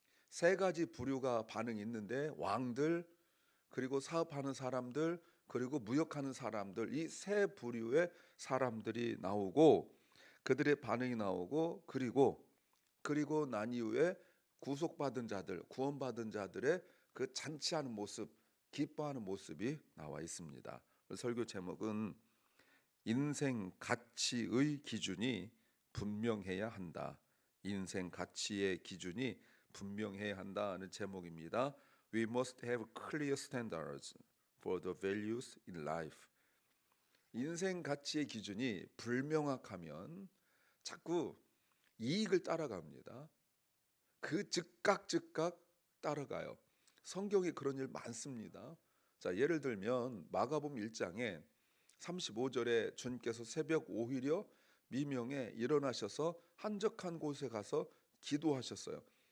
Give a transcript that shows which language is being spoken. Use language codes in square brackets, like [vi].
[ko] 세 가지 부류가 반응이 있는데 왕들 그리고 사업하는 사람들 그리고 무역하는 사람들 이 세 부류의 사람들이 나오고 그들의 반응이 나오고 그리고 난 이후에 구속받은 자들 구원받은 자들의 그 잔치하는 모습 기뻐하는 모습이 나와 있습니다. 설교 제목은 인생 가치의 기준이 분명해야 한다. 인생 가치의 기준이 분명해야 한다는 제목입니다. [en] We must have clear standards for the values in life. [ko] 인생 가치의 기준이 불명확하면 자꾸 이익을 따라갑니다. 그 즉각 따라가요. 성경에 그런 일 많습니다. 자, 예를 들면 마가복음 1장에 35절에 주님께서 새벽 오히려 미명에 일어나셔서 한적한 곳에 가서 기도하셨어요.